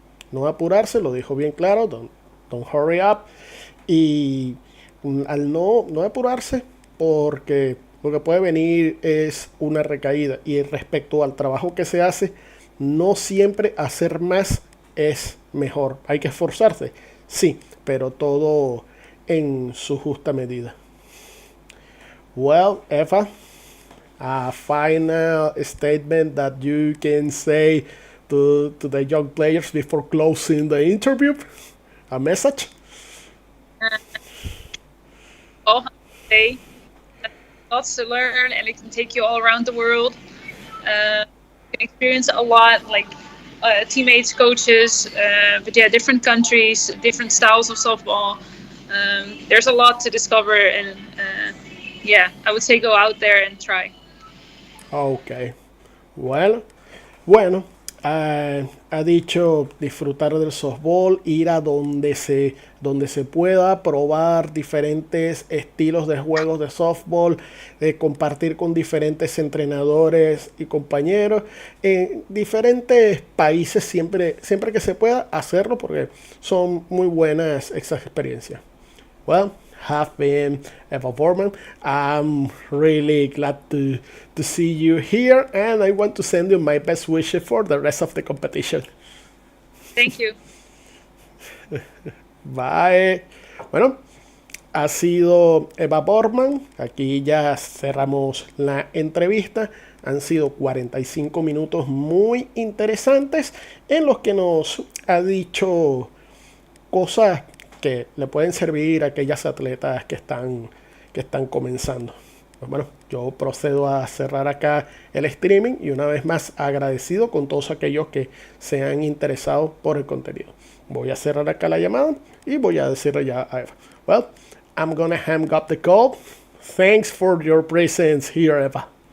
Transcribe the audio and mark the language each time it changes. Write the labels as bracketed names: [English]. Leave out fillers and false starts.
[Spanish] No apurarse, lo dijo bien claro, [English] don't hurry up. [Spanish] Y al no apurarse, porque lo que puede venir es una recaída. Y respecto al trabajo que se hace, no siempre hacer más es mejor. Hay que esforzarse, sí, pero todo en su justa medida. [English] Well, Eva, a final statement that you can say to the young players before closing the interview? A message? All day, lots to learn, and it can take you all around the world. You can experience a lot, like teammates, coaches, but yeah, different countries, different styles of softball. There's a lot to discover, and yeah, I would say go out there and try. Ok. [Spanish] Bueno, ha dicho disfrutar del softball, ir a donde se pueda, probar diferentes estilos de juegos de softball, compartir con diferentes entrenadores y compañeros en diferentes países, siempre que se pueda hacerlo porque son muy buenas esas experiencias. [English] Well, have been Eva Voortman. I'm really glad to see you here, and I want to send you my best wishes for the rest of the competition. Thank you. Bye. [Spanish] Bueno, ha sido Eva Voortman. Aquí ya cerramos la entrevista. Han sido 45 minutos muy interesantes en los que nos ha dicho cosas que le pueden servir a aquellas atletas que están comenzando. Pues bueno, yo procedo a cerrar acá el streaming y una vez más agradecido con todos aquellos que se han interesado por el contenido. Voy a cerrar acá la llamada y voy a decirle ya a Eva. [English] Well, I'm gonna hang up the call. Thanks for your presence here, Eva.